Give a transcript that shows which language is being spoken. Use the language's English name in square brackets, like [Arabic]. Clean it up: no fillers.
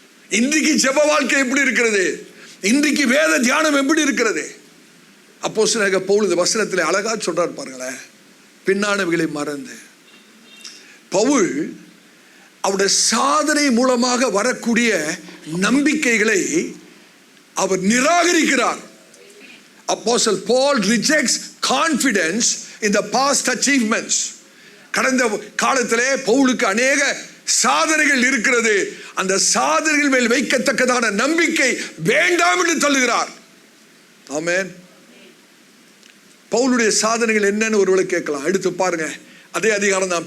[Tamil] இன்றைக்கு ஜெப வாழ்க்கை எப்படி இருக்கிறது? இன்றைக்கு வேத தியானம் எப்படி இருக்கிறது? அப்போஸ்தலனாகிய பவுல் வசனத்தில் அழகா சொல்றார் பாருங்களேன், பின்னானவைகளை மறந்து. பவுல் அவருடைய சாதனை மூலமாக வரக்கூடிய நம்பிக்கைகளை அவர் நிராகரிக்கிறார். அப்போஸ்தலன் [English] Paul rejects confidence in the past achievements. [Tamil] கடந்த காலத்திலே பவுலுக்கு அநேக சாதனைகள் இருக்கிறது, அந்த சாதனைகள் மேல் வைக்கத்தக்கதான நம்பிக்கை வேண்டாம் என்று தள்ளுகிறார். ஆமென். பவுலுடைய சாதனைகள் என்னன்னு ஒருவேளை கேட்கலாம். எடுத்து பாருங்க, அதே அதிகாரம் தான்.